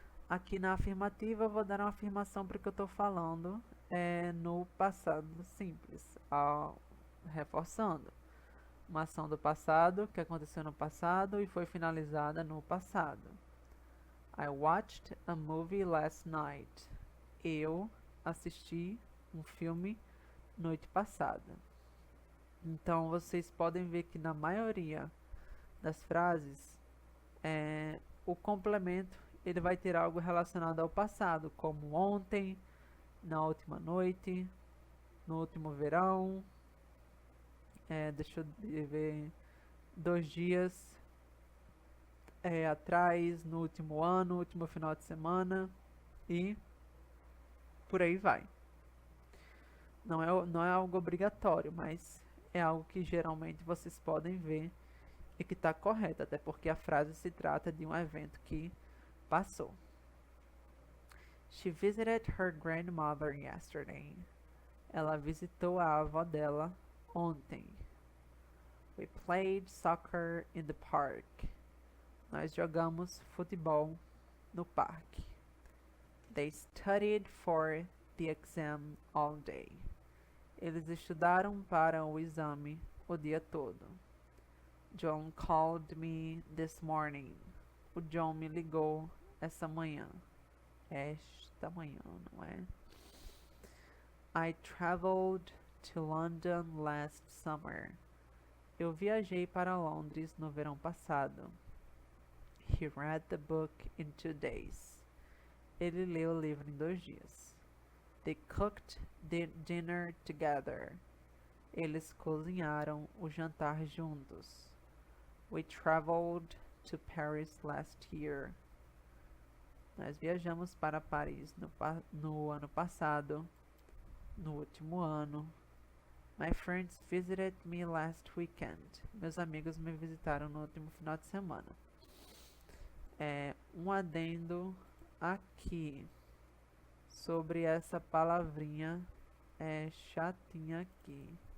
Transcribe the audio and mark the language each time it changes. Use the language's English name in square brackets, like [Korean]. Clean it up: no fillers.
[Portuguese] Aqui na afirmativa eu vou dar uma afirmação porque eu estou falando no passado simples, reforçando. Uma ação do passado que aconteceu no passado e foi finalizada no passado. [English] I watched a movie last night. [Portuguese] Eu assisti um filme noite passada. Então vocês podem ver que na maioria das frases o complemento ele vai ter algo relacionado ao passado, como ontem, na última noite, no último verão, deixa eu ver, 2 dias atrás, no último ano, último final de semana e por aí vai. Não é algo obrigatório, mas é algo que geralmente vocês podem ver e que está correto, até porque a frase se trata de um evento que passou. [English] She visited her grandmother yesterday. [Portuguese] Ela visitou a avó dela ontem. [English] We played soccer in the park. [Portuguese] Nós jogamos futebol no parque. [English] They studied for the exam all day. [Portuguese] Eles estudaram para o exame o dia todo. [English] John called me this morning. [Portuguese] O John me ligou essa manhã. Esta manhã, não é? [English] I traveled to London last summer. [Portuguese] Eu viajei para Londres no verão passado. [English] He read the book in 2 days. [Portuguese] Ele leu o livro em 2 dias. [English] They cooked dinner together. [Portuguese] Eles cozinharam o jantar juntos. [English] We traveled to Paris last year. [Portuguese] Nós viajamos para Paris no ano passado, no último ano. [English] My friends visited me last weekend. [Portuguese] Meus amigos me visitaram no último final de semana. Um adendo aqui sobre essa palavrinha chatinha aqui.